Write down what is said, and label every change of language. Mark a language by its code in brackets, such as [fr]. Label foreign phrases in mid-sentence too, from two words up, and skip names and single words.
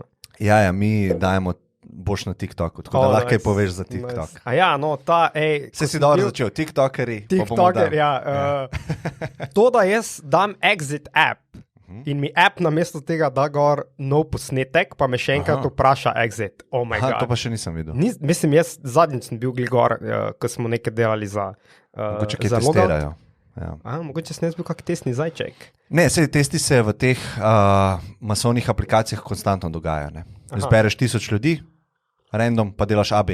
[sl] Ja, mi dajemo boš na TikToku, tako da lahko poveš za TikTok. Se si dobro začel, TikTokerji. To, da jaz dam [en] exit app [sl] in mi app namesto tega da gor nov posnetek, pa me še enkrat vpraša exit. [en] Oh my God. [sl] To pa še nisem videl. Mislim, jaz zadnjič sem bil gor, ko smo nekaj delali za mogoče kaj testirajo. Mogoče sem jaz bil kak testni zajček. Ne, testi se v teh masovnih aplikacijah konstantno dogajajo. Zbereš 1000 ljudi, random, pa delaš AB.